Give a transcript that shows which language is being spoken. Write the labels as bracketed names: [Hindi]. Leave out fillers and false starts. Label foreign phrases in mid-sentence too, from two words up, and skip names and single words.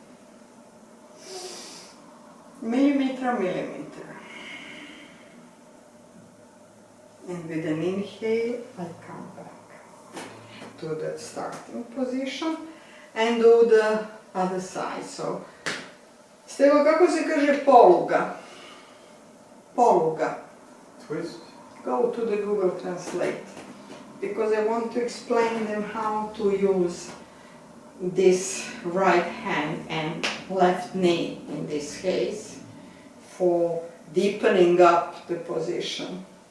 [English] Millimeter. And with an inhale, I come back to the starting position and do the other side. So, [Croatian] Stevo, kako se kaže poluga? Poluga. [English] Twist. Go to the Google Translate, because I want to explain them how to use this right hand and left knee in this case for deepening up the position.